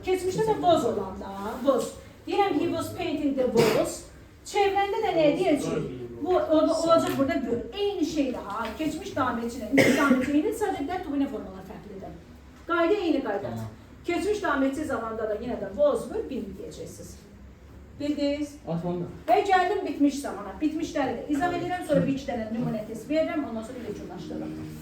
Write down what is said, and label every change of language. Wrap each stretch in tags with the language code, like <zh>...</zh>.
<az>Keçmişdə də was olanda, was. Deyirəm ki,</az> <en>he was painting the walls.</en> <az>Çevrəndə də nə deyəcək? Bu olacaq burada gör. Eyni şeydir ha. Keçmiş davam etdiyi, indiki davam etdiyi sadəcə də domine formalar fərqlidir. Qayda eyni qaydadır. Keçmiş davam etdiyi zamanda da yenə də was və been deyəcəksiniz. Bildiniz? Və gəldim bitmiş zamana. Bitmişləri də izah edirəm, sonra bir iki dənə nümunə test verirəm, ondan sonra yekunlaşdırırım.</az>